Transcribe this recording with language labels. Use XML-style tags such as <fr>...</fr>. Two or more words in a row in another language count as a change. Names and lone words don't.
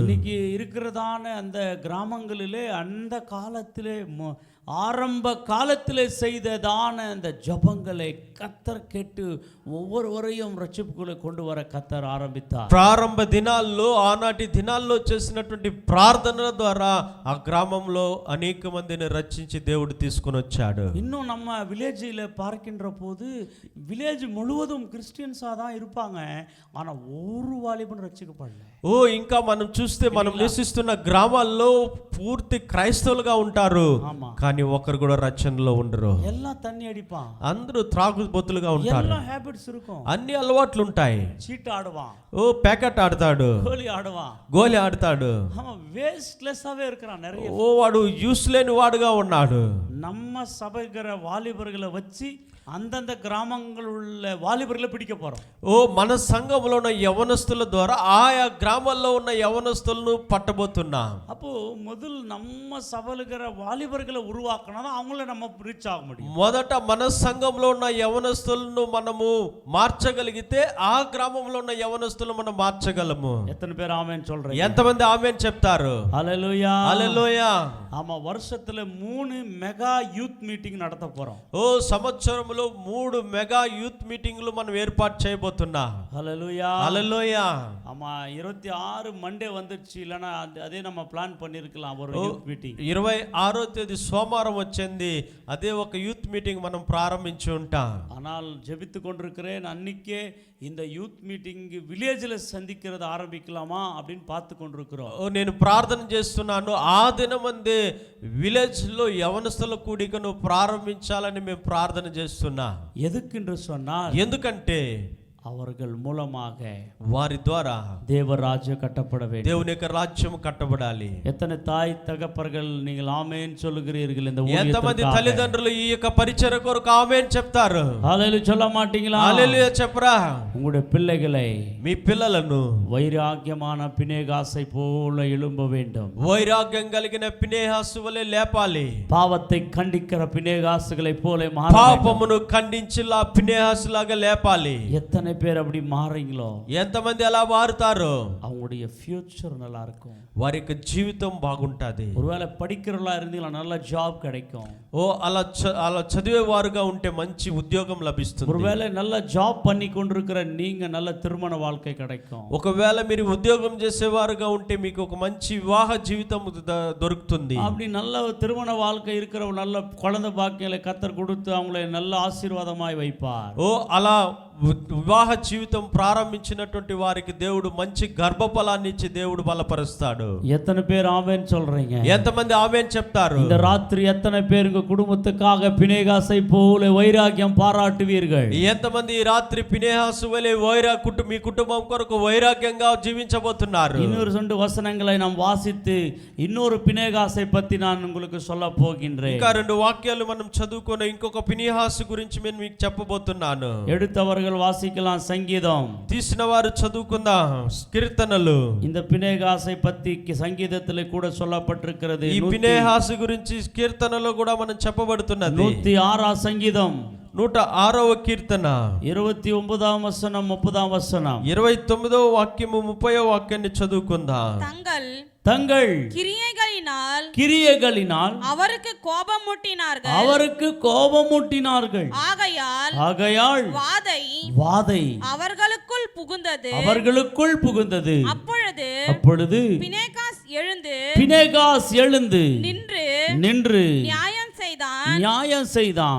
<ta>இன்னைக்கு இருக்கிறதான அந்த கிராமங்களிலே அந்த காலத்திலே ஆரம்ப காலத்திலே செய்ததான அந்த ஜபங்களை கத்தர் கேட்டு ஒவ்வொருவரையும் ரட்சிப்புக்குள்ளே கொண்டு வர கத்தர் ஆரம்பித்தார்.</ta> <te>ప్రారంభ దినాల్లో ఆనాటి దినాల్లో చేసినటువంటి ప్రార్థనల ద్వారా ఆ గ్రామంలో అనేక మందిని రక్షించి దేవుడు తీసుకొని వచ్చాడు.</te> <ta>இன்னும் நம்ம வில்லேஜில் பார்க்கின்ற போது வில்லேஜ் முழுவதும் கிறிஸ்டியன்ஸாக தான் இருப்பாங்க, ஆனால் ஒரு வாலிபன் ரட்சிக்கப்படல.</ta> <te>ఓ ఇంకా మనం చూస్తే మనం నివసిస్తున్న గ్రామాల్లో పూర్తి క్రైస్తవులుగా ఉంటారు, కానీ ఒకరు కూడా రక్షణలో ఉండరు.</te> <ta>எல்லாம் தண்ணி அடிப்பான்,</ta> <te>అందరూ త్రాగుబోతులుగా ఉంటారు,</te> <ta>எல்லாம் ஹேபிட்ஸ் இருக்கும்,</ta> <te>అన్ని అలవాట్లు ఉంటాయి.</te> <ta>சீட்டு ஆடுவான்,</ta> <te>ఓ ప్యాకెట్ ఆడతాడు,</te> <ta>கோலி ஆடுவான்,</ta> <te>గోలి ఆడతాడు.</te> <ta>அவன் வேஸ்ட்லெஸ்ஸாகவே இருக்கிறான் நிறைய.</ta> <te>ఓ వాడు యూస్ లేని వాడుగా ఉన్నాడు.</te> <ta>நம்ம சபைக்கிற வாலிபர்களை வச்சு அந்தந்த கிராமங்கள் உள்ள வாலிபர்களை பிடிக்க போறோம்.</ta> <te>ఓ మన సంఘంలో ఉన్న యవనస్తుల ద్వారా ఆయా గ్రామాల్లో ఉన్న యవనస్తులను పట్టబోతున్నాం.</te> <ta>அப்போ முதல் நம்ம சபைக்கிற வாலிபர்களை உருவாக்கினா தான் அவங்கள நம்ம ரீச் ஆக முடியும்.</ta> <te>మొదట మన సంఘంలో ఉన్న యవనస్తులను మనము మార్చగలిగితే ఆ గ్రామంలో ఉన్న యవనస్తులను మనం మార్చగలము.</te> <ta>எத்தனை பேர் ஆமென் சொல்றீங்க?</ta> <te>ఎంతమంది ఆమేన్ చెప్తారు?</te> <ta>ஹல்லேலூயா,</ta> <te>హల్లెలూయా.</te> <ta>ஆமா, வருஷத்துல 3</ta> <en>mega youth meeting</en> <ta>நடத்த போறோம்.</ta> <te>ఓ సంవత్సరంలో 3</te> <en>mega youth meetings</en> <te>మనం ఏర్పాటు చేయబోతున్నాం.</te> <ta>ஹல்லேலூயா,</ta> <te>హల్లెలూయా.</te> <ta>ஆமா, 26 மண்டே வந்துருச்சு, இல்லைன்னா அதே நம்ம பிளான் பண்ணிருக்கலாம் ஒரு</ta> <en>youth meeting.</en> <te>26వ తేదీ సోమవారం వచ్చింది, అదే ఒక</te> <en>youth meeting</en> <te>మనం ప్రారంభించి ఉంటాం.</te> <ta>ஆனால் ஜெபித்து கொண்டிருக்கிறேன், அன்னைக்கே இந்த</ta> <en>youth meeting</en> <ta>வில்லேஜில் சந்திக்கிறது ஆரம்பிக்கலாமா அப்படின்னு பார்த்து கொண்டிருக்கிறோம்.</ta> <te>నేను ప్రార్థన చేస్తున్నాను, ఆ దినమందే విలేజ్ లో యవనస్తుల కూడికను ప్రారంభించాలని మేము ప్రార్థన చేస్తున్నా.</te> <ta>எதுக்கென்று சொன்னால்,</ta> <te>ఎందుకంటే</te> <ta>அவர்கள் மூலமாக</ta> <te>వారి ద్వారా</te> <ta>தேவராஜ்ய கட்டப்பட வேண்டும்.</ta> <te>దేవుని యొక్క రాజ్యం కట్టబడాలి.</te> <ta>எத்தனை தாய் தகப்பர்கள் நீங்கள் ஆமென் சொல்லுகிறீர்கள்? இந்த</ta> <te>ఎంతమంది తల్లిదండ్రులు ఈ యొక్క పరిచర్య కొరకు ఆమేన్ చెప్తారు?</te> <ta>ஹல்லேலூயா சொல்ல மாட்டீங்களா?</ta> <te>హల్లెలూయా చెప్పరా?</te> <ta>உங்களுடைய பிள்ளைகளை</ta> <te>మీ పిల్లలను</te> <ta>வைராக்கியமான பினேகாசை போல எழும்ப வேண்டும்.</ta> <te>వైరాగ్యం కలిగిన పినేహాసు వలె లేపాలి.</te> <ta>பாவத்தை கண்டிக்கிற பினேகாசுகளை போல மாற வேண்டும்.</ta> <te>పాపమును ఖండించేలా పినేహాసులాగా లేపాలి.</te> <ta>எத்தனை பேர் அப்படி மாறீங்களோ</ta> <te>ఎంతమంది అలా మారుతారు?</te> <ta>அவங்களுடைய ஃபியூச்சர் நல்லா இருக்கும்.</ta> <te>వారి యొక్క జీవితం బాగుంటది.</te> <ta>ஒருவேளை படிக்கிறவங்களா இருந்தீங்களா நல்ல జాబ్ கிடைக்கும்.</ta> <te>ఓ అలా చదివేవారుగా ఉంటే మంచి ఉద్యోగం లభిస్తుంది.</te> <ta>ஒருவேளை நல்ல జాబ్ பண்ணி கொண்டிருக்கிற நீங்க நல்ல திருமண வாழ்க்கை கிடைக்கும்.</ta> <te>ఒకవేళ మీరు ఉద్యోగం చేసేవారుగా ఉంటే మీకు ఒక మంచి వివాహ జీవితం దొరుకుతుంది.</te> <ta>அப்படி நல்ல திருமண வாழ்க்கை இருக்கிற நல்ல குழந்தை பாக்கியங்களை கத்தர் கொடுத்து அவங்களை நல்ல ஆசீர்வாதமாய் வைப்பார்.</ta> <te>ఓ అలా వివాహ జీవితం ప్రారంభించినటువంటి వారికి దేవుడు మంచి గర్భఫలాన్ని ఇచ్చి దేవుడు బలపరుస్తాడు.</te> <ta>எத்தனை பேர் ஆமென் சொல்றீங்க?</ta> <te>ఎంతమంది ఆమేన్ చెప్తారు?</te> <ta>இந்த ராத்திரி எத்தனை பேர் உங்க குடும்பத்துக்காக பினேகாசை போல வைராக்கியம் பாராட்டுவீர்கள்?</ta> <te>ఎంతమంది ఈ రాత్రి పినేహాసు వలె మీ కుటుంబం కొరకు వైరాగ్యంగా జీవించబోతున్నారు?</te> <ta>இன்னொரு 2 வசனங்களை நாம் வாசித்து இன்னொரு பினேகாசை பத்தி நான் உங்களுக்கு சொல்ல போகின்றேன்.</ta> <te>ఇంకా 2 వాక్యాలు మనం చదువుకొని ఇంకొక పినేహాసు గురించి నేను మీకు చెప్పబోతున్నాను.</te> <ta>எடுத்தவர்கள் வாசிக்கலாம். சங்கீதம்</ta> <te>తీసిన వారు చదువుకుందాం. కీర్తనలు.</te> <ta>இந்த பினேகாசை பத்தி சங்கீதத்திலே கூட சொல்லப்பட்டிருக்கிறது.</ta> <te>ఈ పినేహాసు గురించి కీర్తనలో కూడా మనం చెప్పబడుతున్నది. 106 సంగీతం 106వ కీర్తన 29వ వచనం 30వ వచనం 29వ వాక్యము 30వ వాక్యాన్ని చదువుకుందాం.</te> <ta>தங்கள் கிரியைகளினால் அவருக்கு கோபமூட்டினார்கள். ஆகையால் வாதை அவர்களுக்குள் புகுந்தது. அப்பொழுது பினேகாஸ் எழுந்து நின்று நியாயம் செய்தான்.</ta>